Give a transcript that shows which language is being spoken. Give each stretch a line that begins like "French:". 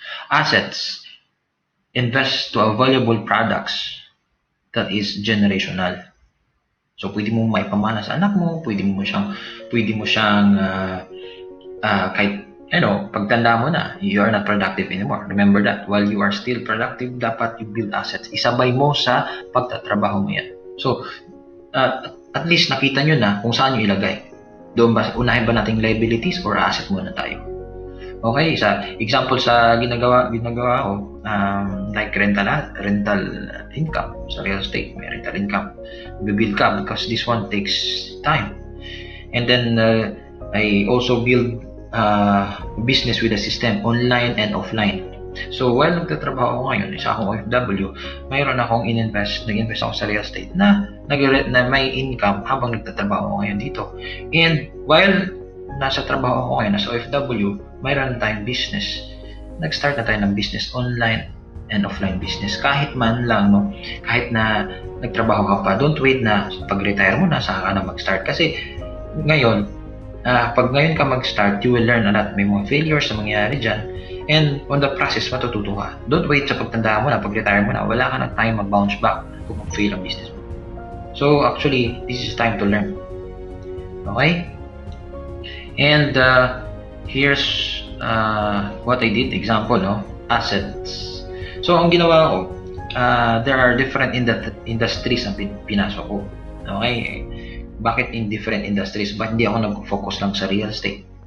English: Assets, invest to a valuable products that is generational.
Filipino: So pwede mo maipamana sa anak mo, pwede mo siyang kahit pagtanda mo na,
English: you are not productive anymore. Remember that. While you are still productive,
Filipino: dapat
English: you build assets.
Filipino: Isabay mo sa pagtatrabaho mo yan. So, at least nakita nyo na kung saan nyo ilagay. Doon ba, unahin ba nating liabilities or asset muna tayo? Okay, sa example sa ginagawa ko, like rental income sa real estate, may rental income.
English: Build
Filipino: ka
English: because this one takes time. And then, I also build business with a system, online and offline.
Filipino: So, while nagtatrabaho ako ngayon, isa akong OFW, mayroon akong nag-invest ako sa real estate na may income habang nagtatrabaho ako ngayon dito.
English: And while
Filipino: nasa trabaho ako ngayon, nasa OFW, mayroon tayong business. Nag-start na tayo ng business, online and offline business. Kahit man lang, no? Kahit na nagtrabaho ka pa,
English: don't wait
Filipino: na pag-retire mo na, saka ka na mag-start. Kasi ngayon, pag ngayon ka mag-start,
English: you will learn a lot.
Filipino: May mga failures na mangyayari dyan.
English: And on the process,
Filipino: matututo ka.
English: Don't wait
Filipino: sa pagtanda mo na, pag-retire mo na, wala ka na time mag-bounce back kung mag-fail ang business mo.
English: So actually, this is time to learn. Okay? And here's what I did. Example, no? Assets.
Filipino: So ang ginawa ko,
English: there are different industries
Filipino: na pinasok ko.
English: Okay?
Filipino: Bakit
English: in different industries?
Filipino: Ba't hindi ako nag-focus lang sa real estate?